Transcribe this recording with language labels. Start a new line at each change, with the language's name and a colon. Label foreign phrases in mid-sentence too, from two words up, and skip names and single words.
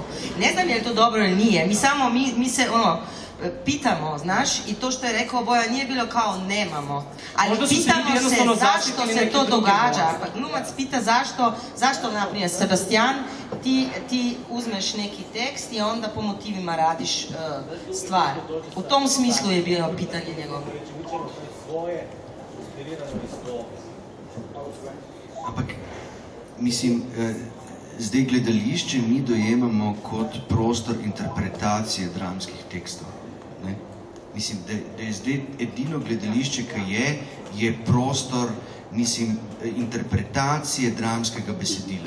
Croatian: Ne znam je li to dobro ili nije, mi se pitamo, znaš, i to što je rekao Bojan nije bilo kao nemamo, ali pitamo se zašto se to događa, pa glumac pita zašto, naprimjer, Sebastian, ti uzmeš neki tekst i onda po motivima radiš stvar. U tom smislu je bilo pitanje njegovo.
Slovenian: Ampak, mislim, zdaj gledališče mi dojemamo kot prostor interpretacije dramskih tekstov. Ne? Mislim, da je zdaj edino gledališče, ki je prostor, mislim, interpretacije dramskega besedila.